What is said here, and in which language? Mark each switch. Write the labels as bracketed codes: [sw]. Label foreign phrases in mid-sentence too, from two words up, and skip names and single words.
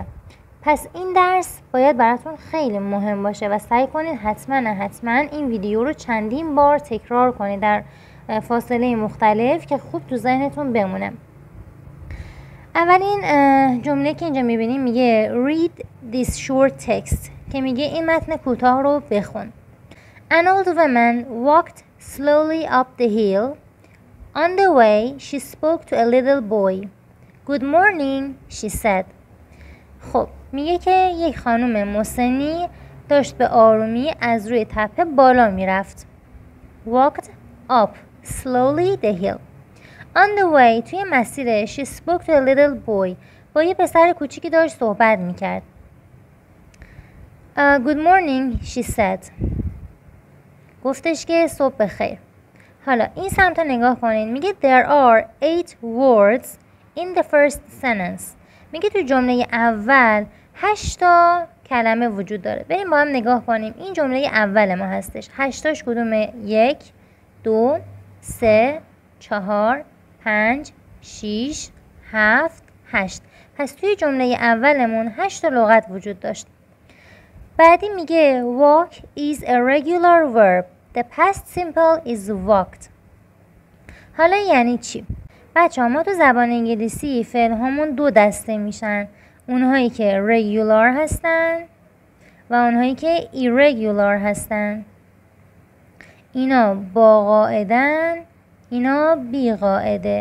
[fa] پس این درس باید براتون خیلی مهم باشه و سعی کنید حتما این ویدیو رو چندین بار تکرار کنید در فاصله مختلف که خوب تو ذهنتون بمونه. اولین جمله که اینجا میبینیم میگه [en] read this short text، [fa] که میگه این متن کوتاه رو بخون. [en] An old woman walked slowly up the hill. On the way she spoke to a little boy. Good morning, she said. [fa] خب میگه که یک خانم مسنی داشت به آرومی از روی تپه بالا میرفت. [en] Walked up slowly the hill. On the way [fa] توی مسیرش [en] she spoke to a little boy، [fa] با یه پسر کوچیکی داشت صحبت میکرد. [en] Good morning, she said. [fa] گفتش که صبح بخیر. حالا این سمت نگاه کنین. [en] میگه there are 8 words in the first sentence. [fa] میگه تو جمله اول 8 تا کلمه وجود داره. بریم با هم نگاه کنیم. این جمله اول ما هستش. 8 تاش کدومه؟ 1 2 3 4 5 6 7 8. پس توی جمله اولمون 8 تا لغت وجود داشت. بعدی میگه [en] walk is a regular verb. The past simple is walked. [fa] حالا یعنی چی؟ بچه‌ها ما تو زبان انگلیسی فعل هامون دو دسته میشن. اونهایی که regular هستن و اونهایی که irregular هستن. اینا با قاعدن، اینا بی قاعده.